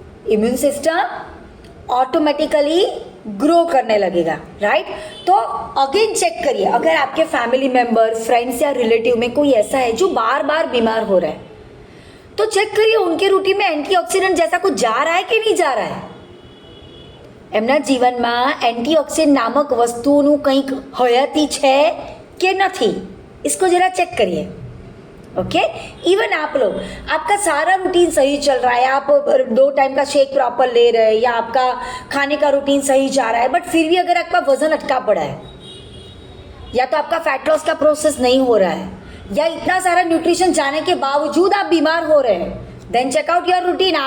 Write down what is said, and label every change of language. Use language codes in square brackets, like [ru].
[hi] Immune system automatically grow करने लगेगा, right. तो अगेन चेक करिए, अगर आपके फैमिली मेंबर, फ्रेंड्स या रिलेटिव में कोई ऐसा है जो बार बार बीमार हो रहा है, तो चेक करिए उनके रूटीन में एंटीऑक्सीडेंट जैसा कुछ जा रहा है कि नहीं जा रहा है। [gu] એમના જીવનમાં એન્ટીઓક્સિડન્ટ નામક વસ્તુનું કંઈક હયાતી છે કે નથી, [hi] इसको जरा चेक करिए, ओके। इवन आप लोग, आपका सारा रूटीन सही चल रहा है, आप 2 टाइम का शेक प्रॉपर ले रहे हैं, या आपका खाने का रूटीन सही जा रहा है, बट फिर भी अगर आपका वजन अटका पड़ा है, या तो आपका फैट लॉस का प्रोसेस नहीं हो रहा है, या इतना सारा न्यूट्रिशन जाने के बावजूद आप बीमार हो रहे हैं, [en] Then check out your routine.